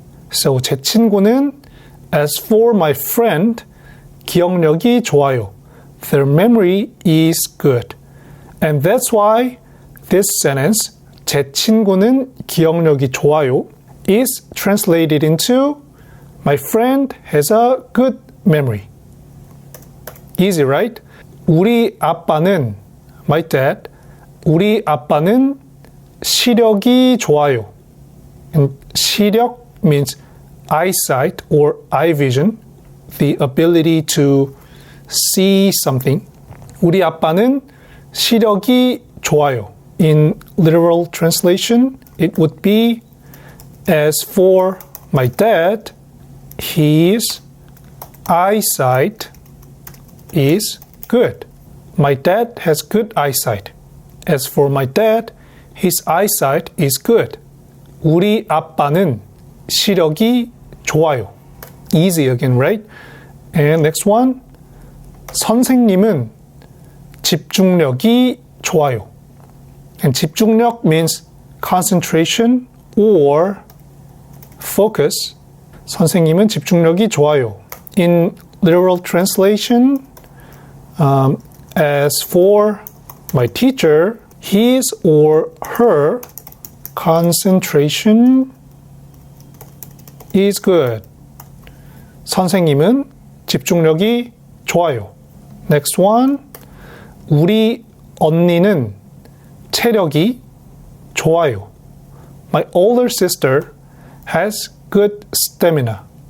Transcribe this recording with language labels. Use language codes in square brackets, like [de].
[ko] So 제 친구는 [en] as for my friend [ko] 기억력이 좋아요. [en] Their memory is good. And that's why this sentence [ko] 제 친구는 기억력이 좋아요 [en] is translated into my friend has a good memory. Easy, right? [ko] 우리 아빠는, [en] my dad, [ko] 우리 아빠는 시력이 좋아요. [en] And 시력 means eyesight or eye vision, the ability to see something. [ko] 우리 아빠는 시력이 좋아요. [en] In literal translation, it would be as for my dad, his eyesight is good. My dad has good eyesight. As for my dad, his eyesight is good. [ko] 우리 아빠는 시력이 좋아요. [en] Easy again, right? And next one. [ko] 선생님은 집중력이 좋아요. [en] And 집중력 means concentration or focus. [ko] 선생님은 집중력이 좋아요. [en] In literal translation, as for my teacher, his or her concentration is good. [ko] 선생님은 집중력이 좋아요. [en] Next one. [ko] 우리 언니는 체력이 좋아요. [en] My older sister has good stamina.